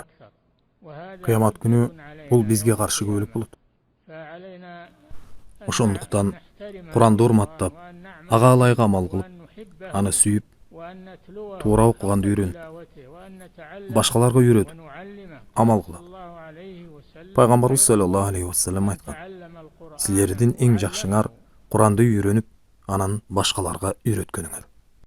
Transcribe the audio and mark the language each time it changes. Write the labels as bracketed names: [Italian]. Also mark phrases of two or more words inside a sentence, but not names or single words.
[Kyrgyz] Кыямат күнү бул бизге каршы күбөлүк болот. Ошондуктан Kur'anды урматтап, ага ылайык амал кылып, аны сүйүп, туура окуганды үйрөнүп, башкаларга үйрөтүп, амал кылат. Пайгамбарыбыз [Arabic] صلى الله عليه وسلم [Kyrgyz] айткан: "Силердин эң жакшыңар Kur'anды үйрөнүп, анан башкаларга үйрөткөнүңөр."